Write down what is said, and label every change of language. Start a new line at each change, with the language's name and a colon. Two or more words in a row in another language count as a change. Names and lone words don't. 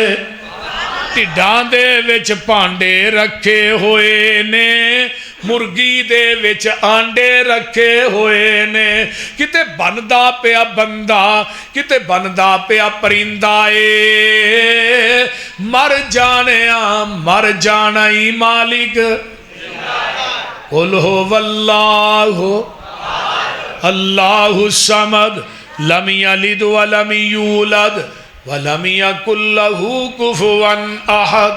Punjabi: ڈھڈاں دے وچ بھانڈے رکھے ہوئے نے، مرغی دے وچ آنڈے رکھے ہوئے نے، کتے بندا پیا بندہ کتے بندا پیا پرندہ اے، مر جانا ہی مالک.
Arabic: قل هو والله الله الصمد لم يلد ولم يولد ولم يكن له كفوا أحد.